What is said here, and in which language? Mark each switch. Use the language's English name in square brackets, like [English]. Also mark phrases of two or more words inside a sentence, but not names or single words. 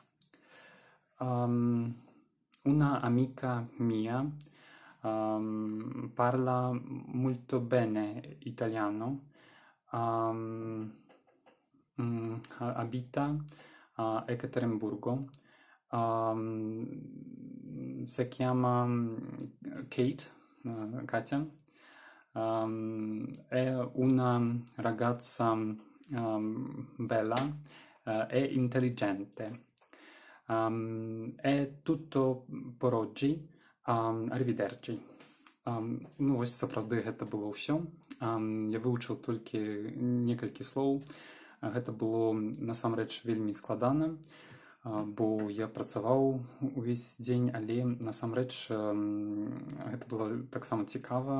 [Italian] Una amica mia parla molto bene italiano, abita a Ekaterinburgo, si chiama Kate, Katja, è una ragazza bella e intelligente. È tutto per oggi. Arrivederci. [Belarusian] Ну, вось сапраўды гэта было ўсё. Я вывучыў толькі некалькі слоў. Гэта было насамрэч вельмі складана, бо я працаваў увесь дзень, але насамрэч гэта было таксама цікава.